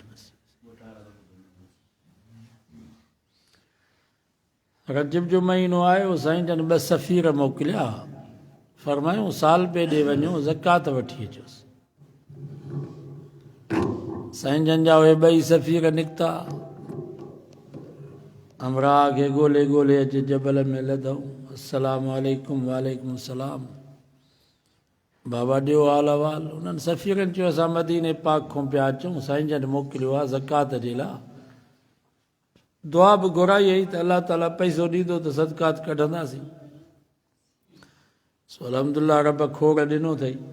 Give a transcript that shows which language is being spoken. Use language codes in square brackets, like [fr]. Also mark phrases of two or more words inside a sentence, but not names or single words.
[sd] बसि रजब जो महीनो आयो. साईं जन 2 सफ़ीर मोकिलिया. फरमायूं साल ॿिए ॾे वञो ज़कात वठी अचोसि. साईं जन जा उहे 2 सफ़ीर निकिता. हमरा खे ॻोल्हे ॻोल्हे अची जबल में लधऊं. [ar] السلام عليكم. وعليكم السلام. [sd] बाबा ॾियो हाल अहवाल. उन्हनि सफ़ीरनि चयो असां मदीने पाक खां पिया अचूं, साईं जन मोकिलियो आहे ज़कात जे लाइ. दुआ बि घुराई हुई त अलाह ताला पैसो ॾींदो त सदकात कढंदासीं. सो अलहमदुल्ला रब खोड़ ॾिनो अथई.